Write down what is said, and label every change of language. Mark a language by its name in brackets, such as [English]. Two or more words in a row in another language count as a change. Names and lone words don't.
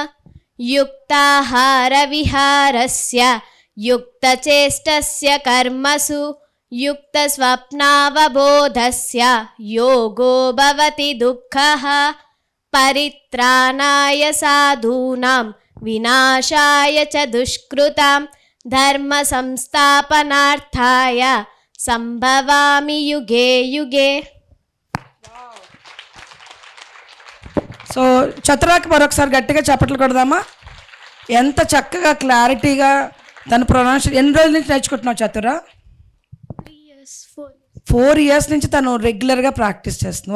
[Sanskrit] युक्ताहारविहारस्य युक्तचेष्टस्य कर्मसु युक्तस्वप्नावबोधस्य योगो भवति दुःखः परित्राणाय साधूनां विनाशाय च दुष्कृतां धर्म संस्थापनार्थाय संभवामि युगे युगे. [Telugu] సో చతురాకి మరొకసారి గట్టిగా చప్పట్లు కొడదామా? ఎంత చక్కగా క్లారిటీగా తన ప్రొనౌన్సియేషన్. ఎన్ని రోజుల నుంచి నేర్చుకుంటున్నావు చతురా? 4 years నుంచి తను రెగ్యులర్గా ప్రాక్టీస్ చేస్తుంది.